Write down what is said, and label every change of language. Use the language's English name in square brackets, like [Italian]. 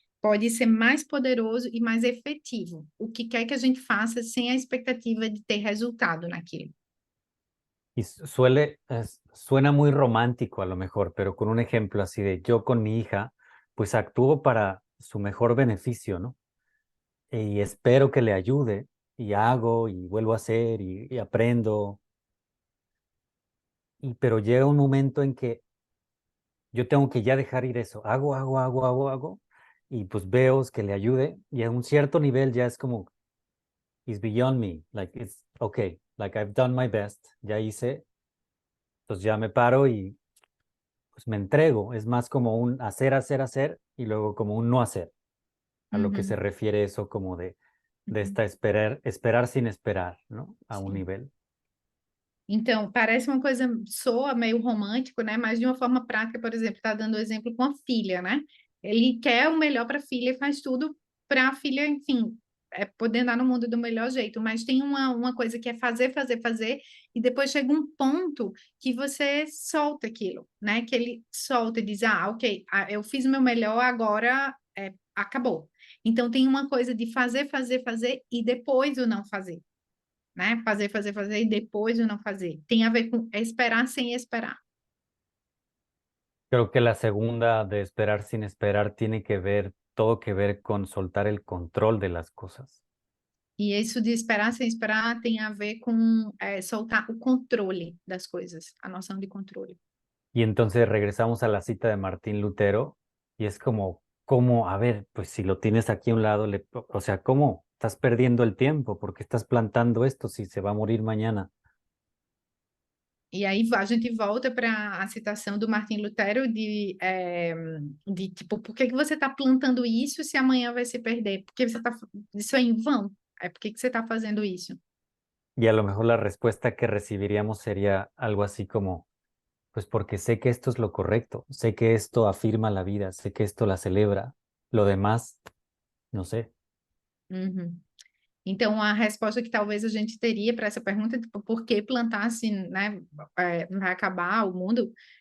[Portuguese] Pode ser mais poderoso e mais efetivo. O que quer que a gente faça sem a expectativa de ter resultado naquilo. [Spanish] Y suena muy romántico a lo mejor, pero con un ejemplo así de yo con mi hija, pues actúo para su mejor beneficio, ¿no? Y espero que le ayude y hago y vuelvo a hacer y aprendo. Pero llega un momento en que yo tengo que ya dejar ir eso. Hago. Y pues veo que le ayude. Y a un cierto nivel ya es como, [English] it's beyond me. Like, it's okay. Like, I've done my best. [Spanish] Ya hice. Entonces ya me paro y pues me entrego. Es más como un hacer y luego como un no hacer. A lo que se refiere eso como de esta esperar sin esperar, ¿no? A un nivel. [Portuguese] Então, parece uma coisa, soa meio romântico, né? Mas de uma forma prática, por exemplo, está dando exemplo com a filha, né? Ele quer o melhor para a filha e faz tudo para a filha, enfim, poder andar no mundo do melhor jeito, mas tem uma coisa que é fazer, fazer, fazer, e depois chega um ponto que você solta aquilo, né? Que ele solta e diz, ok, eu fiz o meu melhor, agora acabou. Então tem uma coisa de fazer, fazer, fazer e depois o não fazer, né? Fazer, fazer, fazer e depois o não fazer. Tem a ver com esperar sem esperar. [Spanish] Creo que la segunda de esperar sin esperar tiene que ver, todo que ver con soltar el control de las cosas. [Portuguese] E isso de esperar sem esperar tem a ver com soltar o controle das coisas, a noção de controle. [Spanish] Y entonces regresamos a la cita de Martín Lutero y es como, a ver, pues si lo tienes aquí a un lado, o sea, ¿cómo? Estás perdiendo el tiempo porque estás plantando esto si se va a morir mañana. [Portuguese] E aí a gente volta para a citação do Martim Lutero de tipo, por que que você está plantando isso se amanhã vai se perder? Porque isso é em vão? Por que que você está fazendo isso? [Spanish] Y a lo mejor la respuesta que recibiríamos sería algo así como, pues porque sé que esto es lo correcto, sé que esto afirma la vida, sé que esto la celebra, lo demás, no sé. Uhum. [Portuguese] Então, a resposta que talvez a gente teria para essa pergunta, tipo, por que plantar se, né, vai acabar o mundo?